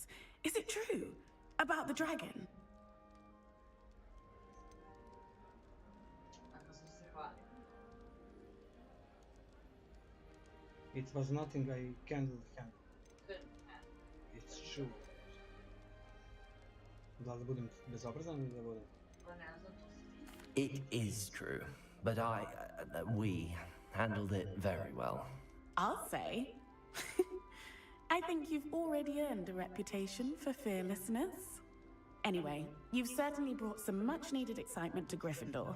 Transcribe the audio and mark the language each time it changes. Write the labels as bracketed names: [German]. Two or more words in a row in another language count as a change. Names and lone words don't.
[English] Is it true? About the dragon? It was nothing I couldn't handle. It's true. [Bosnian] Da li budem bezobrazan ili da budem? [English] It is true, but we handled it very well. I'll say. I think you've already earned a reputation for fearlessness. Anyway, you've certainly brought some much-needed excitement to Gryffindor.